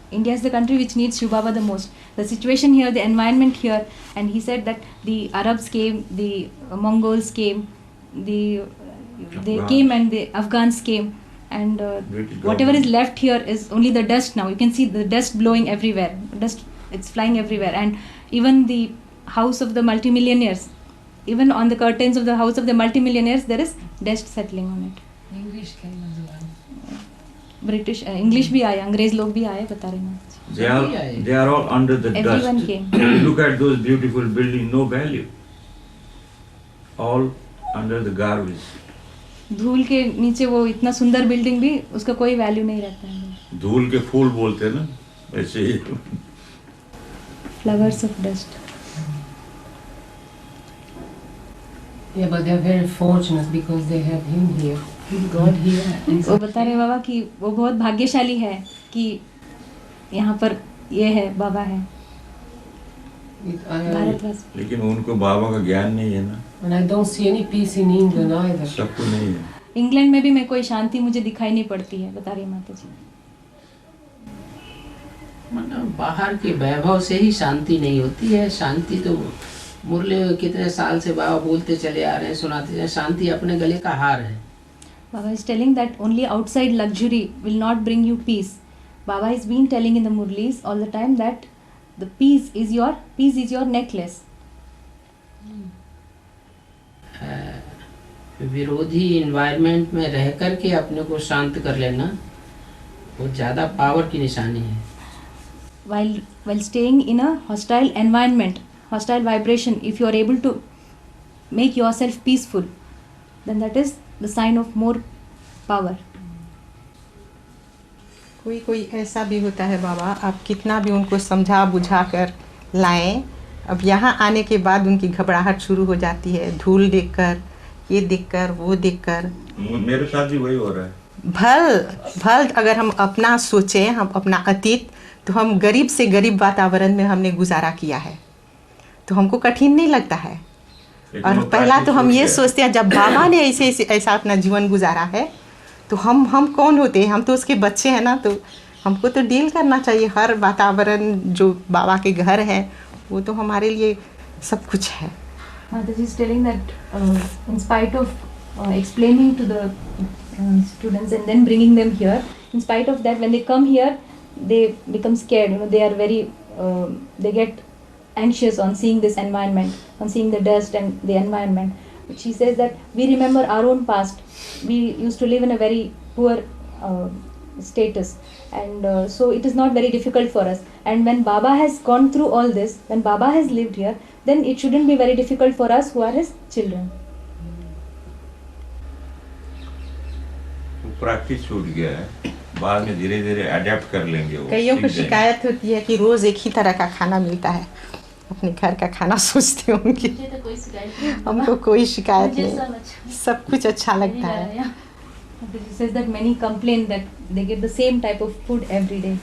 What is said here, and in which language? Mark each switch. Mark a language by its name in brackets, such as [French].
[English] India is the country which needs Shiv Baba the most. The situation here, the environment here, and he said that the Arabs came, the Mongols came, they came, and the Afghans came, and whatever is left here is only the dust now. You can see the dust blowing everywhere. Dust, it's flying everywhere, and even the house of the multimillionaires, even on the curtains of the house of the multimillionaires, there is dust settling on it. English came as well. [Hindi] British, English भी आए, अंग्रेज लोग भी आए, बता रहे हैं. [English] They are all under the Everyone dust. came. Look at those beautiful buildings, no value. All under the garbage. [Hindi] धूल के नीचे वो इतना सुंदर बिल्डिंग भी, उसका कोई वैल्यू नहीं रहता है. धूल के फूल बोलते हैं ना, ऐसे ही. [English] Flowers of dust. Yeah, but they are very fortunate because they have him here, God here. [Hindi] वो बता रहे बाबा कि वो बहुत भाग्यशाली है कि यहाँ पर ये है, बाबा है. भारतवासी. लेकिन उनको बाबा का ज्ञान नहीं है ना. [English] And I don't see any peace in England either. [Hindi] सबको नहीं है. इंग्लैंड में भी मैं कोई शांति मुझे दिखाई नहीं पड़ती है, बता रही माता जी. मतलब बाहर के वैभव से ही शांति नहीं होती है. शांति तो मुरली कितने साल से बाबा बोलते चले आ रहे हैं, सुनाते हैं, शांति अपने गले का हार है. [English] Baba is telling that only outside luxury will not bring you peace. Baba has been telling in the Murlis all the time that the peace is your necklace. [Hindi] विरोधी इन्वायरमेंट में रह करके अपने को शांत कर लेना वो ज़्यादा पावर की निशानी है. [English] While staying in a hostile environment, hostile vibration, if you are able to make yourself peaceful, then that is the sign of more power. [Hindi] कोई ऐसा भी होता है बाबा, आप कितना भी उनको समझा बुझा कर लाएं, अब यहाँ आने के बाद उनकी घबराहट शुरू हो जाती है. धूल देखकर, ये देखकर, वो देखकर. मेरे साथ भी वही हो रहा है. भल अगर हम अपना सोचें, हम अपना अतीत, तो हम गरीब से गरीब वातावरण में हमने गुजारा किया है, तो हमको कठिन नहीं लगता है. और पहला तो हम ये सोचते हैं जब बाबा ने ऐसा अपना जीवन गुजारा है तो हम कौन होते हैं, हम तो उसके बच्चे हैं ना. तो हमको तो डील करना चाहिए. हर वातावरण जो बाबा के घर है वो तो हमारे लिए सब कुछ है. [English] Mataji is telling that in spite of explaining to the students and then bringing them here, in spite of that, when they come here, they become scared. They are very, they get anxious on seeing this environment, on seeing the dust and the environment. But she says that we remember our own past. We used to live in a very poor status, and so it is not very difficult for us. And when Baba has gone through all this, when Baba has lived here, then it shouldn't be very difficult for us who are his children. [Hindi] Practice छूट गया है, बाद में धीरे धीरे adapt कर लेंगे वो। कईयों को शिकायत होती है कि रोज एक ही तरह का खाना मिलता है, अपने घर का खाना सोचते होंगे। हमको कोई शिकायत नहीं, सब कुछ अच्छा लगता है। [English] She says that many complain that they get the same type of food every day.